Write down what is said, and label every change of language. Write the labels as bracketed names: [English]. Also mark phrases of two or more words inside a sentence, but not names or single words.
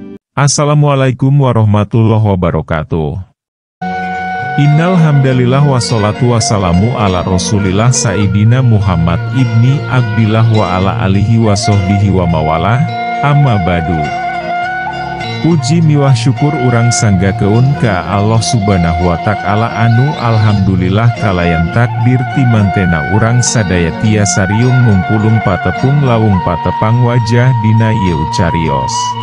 [Arabic] السلام عليكم ورحمة الله وبركاته. إن الحمد لله والصلاة والسلام على رسول الله سيدنا محمد بن عبد الله وعلى آله وصحبه وموالاه، أما بعد. [Sundanese] Puji miwah syukur urang sanggakeun ka [Arabic] الله سبحانه وتعالى [Sundanese] anu alhamdulillah kalayan takdir timantena urang sadaya tiasa riung mungkulung patepung lawung patepang wajah dina ieu carios.